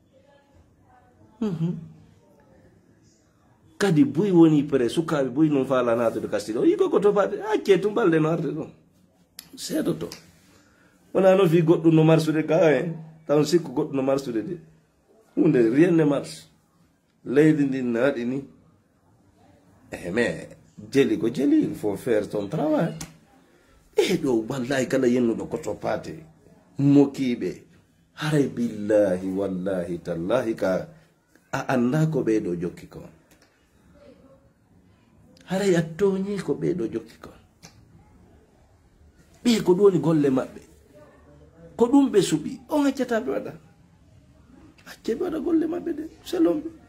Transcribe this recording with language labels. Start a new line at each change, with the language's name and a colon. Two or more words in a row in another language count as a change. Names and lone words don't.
Fula: kadi buy woni pré sukaɓe buy noon faala natude kasti ɗo yiko ko topade acce tumbalde no arde ɗon seedoto wona noon fi goɗɗum no marsude ka en taw sikku goɗɗum no marsude de hunde
French: rien ne marche
Fula: leydi ndi ne waɗi ni mais jeli ko jeli
French: il faut faire ton travail
Fula: ɗo wallahi kala yennuɗo ko toppate mokiɓe haray
Arabic: billahi wallahi tallahi
Fula: ka a anda ko ɓeɗo jokki kon haray a toñi ko ɓeɗo jokki kon ɓe ko ɗum woni golle maɓɓe ko ɗum ɓe suɓi on accata ɓe waɗa acce ɓe waɗa golle maɓɓe de selonɓe